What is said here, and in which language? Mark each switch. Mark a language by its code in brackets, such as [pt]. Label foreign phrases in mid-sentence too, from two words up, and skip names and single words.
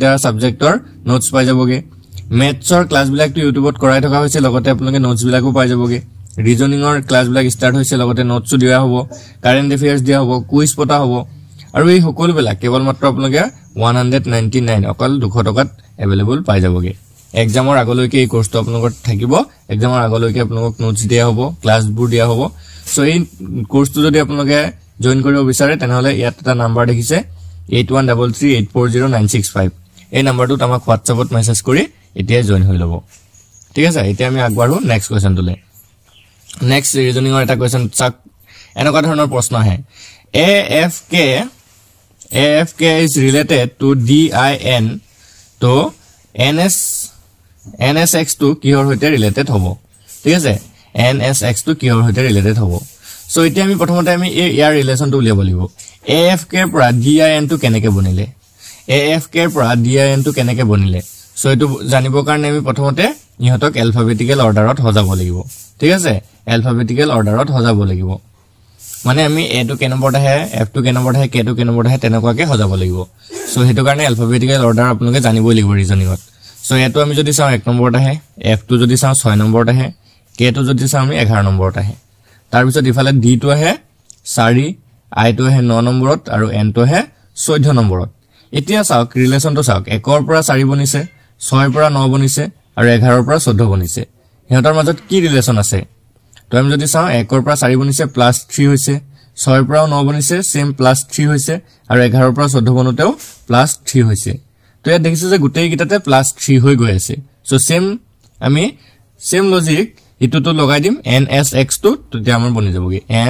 [as] গিটা সাবজেক্টৰ নোটস পাই যাবগে মেথছৰ ক্লাস বিলাকটো ইউটিউবত কৰাই থকা হৈছে লগতে আপোনালোকে নোটস বিলাকো পাই যাবগে ৰিজনিংৰ ক্লাস বিলাক ষ্টাৰ্ট হৈছে লগতে নোটসও দিয়া হ'ব [en] current affairs [as] দিয়া হ'ব কুইজ পতা হ'ব আৰু এই সকলো বিলাক কেৱল মাত্ৰ আপোনালোকে 199 অকল 200 টকাত अवेलेबल পাই যাবগে এক্সামৰ আগলৈকে এই কোৰ্সটো আপোনালোকৰ থাকিব এক্সামৰ আগলৈকে আপোনালোকক নোটস দিয়া হ'ব ক্লাছবোৰ দিয়া হ'ব সো এই কোৰ্সটো যদি আপোনালোকে জয়েন কৰিব বিচাৰে তেনেহলে ইয়াত এটা নাম্বাৰ দেখিছে 8133840965 এই নাম্বাৰটোত আমাক WhatsAppত মেছেজ কৰি এতিয়া জয়েন হৈ ল'ব ঠিক আছে এতিয়া আমি আগবাঢ়ো [en] next question [as] তুলে নেক্সট ৰিজনিংৰ এটা কোৱেশ্চন চাক এনেকুৱা ধৰণৰ প্ৰশ্ন আহে [en] AFK is related to DIN to NSX to [as] কিহৰ হৈতে ৰিলেটেড হ'ব ঠিক আছে NSX to কিহৰ হৈতে ৰিলেটেড হ'ব সো এতিয়া আমি প্ৰথমতে আমি ইয়াৰ ৰিলেচনটো উলিয়াব লাগিব AFK ৰ পৰা DIN to কেনেকৈ বনিলে AFK ৰ পৰা DIN to কেনেকৈ বনিলে সো এটো জানিবৰ কাৰণে আমি প্ৰথমতে ইহতক [en] alphabetical order [as] সজাব লাগিব ঠিক আছে [en] alphabetical order [as] সজাব লাগিব মানে আমি a to k নম্বৰত আহে f to k নম্বৰত আহে k to k নম্বৰত আহে তেনেকুৱাকে সজাব লাগিব সো হেতু কাৰণে [en] alphabetical order [as] আপোনালোকে জানিবই লাগিব ৰিজনিংত সো এটো আমি যদি চাও 1 নম্বৰত আহে f to যদি চাও 6 নম্বৰত আহে k to যদি চাও আমি 11 নম্বৰত আহে তাৰ পিছত ইফালে d to আহে 4 i to আহে 9 নম্বৰত আৰু n to আহে 14 নম্বৰত এতিয়া চাওক ৰিলেচনটো চাওক 1 ৰ পৰা 4 বনিছে 6 ৰ পৰা 9 বনিছে আৰু 11 ৰ পৰা 14 বনিছে ইহতৰ মাজত কি ৰিলেচন আছে তো আমি যদি চাও 1 ৰ পৰা 4 বনিছে প্লাস 3 হৈছে 6 ৰ পৰা 9 বনিছে সেম প্লাস 3 হৈছে আৰু 11 ৰ পৰা 14 বনতেও প্লাস 3 হৈছে তো ইয়াত দেখিছে যে গুটেই গিটাতে প্লাস 3 হৈ গৈ আছে সো সেম আমি [en] same logic [as] ইটোটো লগাই দিম NSX তো তেতিয়া আমাৰ বনি যাবগে